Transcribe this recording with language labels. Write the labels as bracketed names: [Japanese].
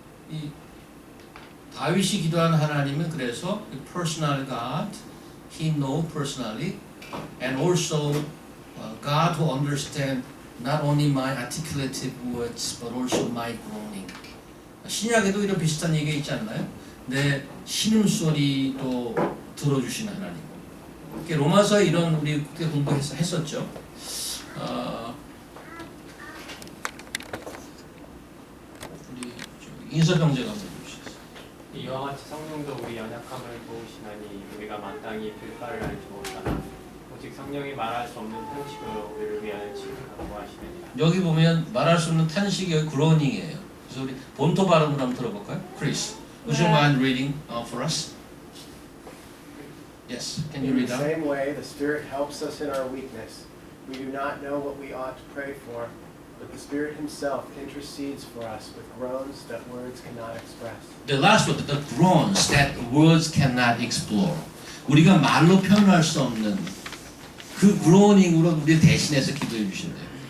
[Korean] 이 다윗이 기도한 하나님은 그래서 [English] personal God, He knows personally, and also God who understands not only my articulative words but also my groaning. [Korean] 신약에도 이런 비슷한 얘기가 있지 않나요? 내 신음소리도 들어주시는 하나님. 로마서에 이런 우리 그때 공부했었죠. 우리 인서병제가 한번 해주시겠어요? 이와 같이 성령도 우리 연약함을 도우시나니 우리가 마땅히 빌바를 알지 못하나 오직 성령이 말할 수 없는 탄식으로 우리를 위하여 치료하고 하시느니라. 여기 보면 말할 수 없는 탄식이 그로닝이에요. 그래서 우리 본토 발음으로 한번 들어볼까요? [English] Chris, would you mind reading for us? Yes, can you read In the out? same way, the Spirit helps us in our weakness. We do not know what we ought to pray for, but the Spirit Himself intercedes for us with groans that words cannot express. The last word, the groans that words cannot explore. [Korean] 우리가 말로 표현할 수 없는 그 groaning으로 우리 대신해서 기도해 주신대요.